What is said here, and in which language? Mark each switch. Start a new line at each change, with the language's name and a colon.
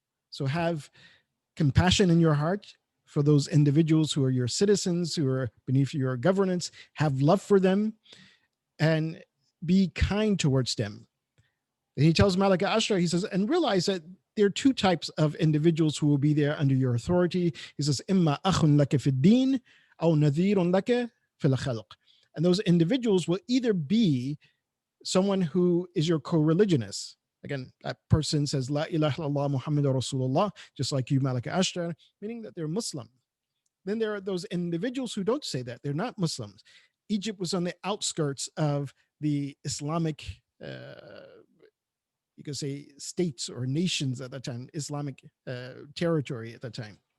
English: So have compassion in your heart for those individuals who are your citizens, who are beneath your governance. Have love for them and be kind towards them. And he tells Malik Ashtar, he says, and realize that there are two types of individuals who will be there under your authority. He says,
Arabic: إِمَّا أَخٌ لَكَ فِي الدِّينِ أَوْ نَذِيرٌ لَكَ فِي الْخَلْقِ.
English: And those individuals will either be someone who is your co-religionist. Again, that person says,
Arabic: La ilaha illallah Muhammadur Rasulullah,
English: just like you, Malik Ashtar, meaning that they're Muslim. Then there are those individuals who don't say that. They're not Muslims. Egypt was on the outskirts of the Islamic, you could say, states or nations at that time, Islamic territory at that time.